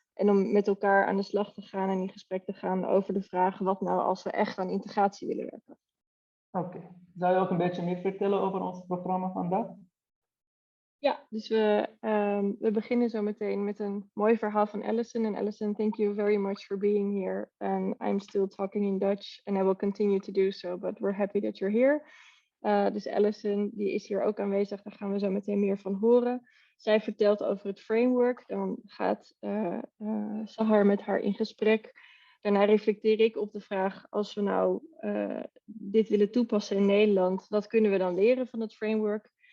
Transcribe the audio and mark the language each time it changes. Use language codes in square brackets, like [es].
[nl] En om met elkaar aan de slag te gaan en in gesprek te gaan over de vraag: wat nou als we echt aan integratie willen werken? Oké. Zou je ook een beetje meer vertellen over ons programma vandaag? Ja, dus we beginnen zo meteen met een mooi verhaal van Alison. [en] En Alison, thank you very much for being here. And I'm still talking in Dutch and I will continue to do so, but we're happy that you're here. [nl] Dus Alison, die is hier ook aanwezig, daar gaan we zo meteen meer van horen. Zij vertelt over het framework, dan gaat Sahar met haar in gesprek. Daarna reflecteer ik op de vraag, als we nou dit willen toepassen in Nederland, wat kunnen we dan leren van het framework?